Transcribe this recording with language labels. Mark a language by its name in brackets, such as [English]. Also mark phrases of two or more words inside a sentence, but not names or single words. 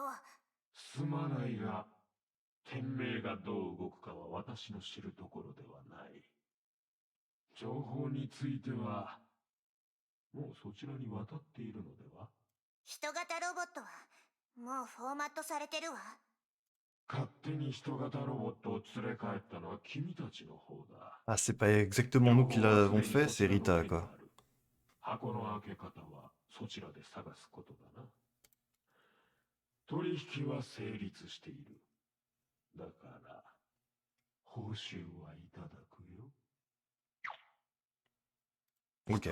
[Japanese] すまないが、天命がどう動くかは私の知るところではない。情報については、もうそちらに渡っているのでは？人型ロボットはもうフォーマットされてるわ。勝手に人型ロボットを連れ帰ったのは君たちの方だ。 [French] Ah, c'est pas exactement nous qui l'avons fait, c'est Rita, quoi. [Japanese] 箱の開け方はそちらで探すことだな。取引は成立している。だから報酬はいただくよ。 [French] Ok.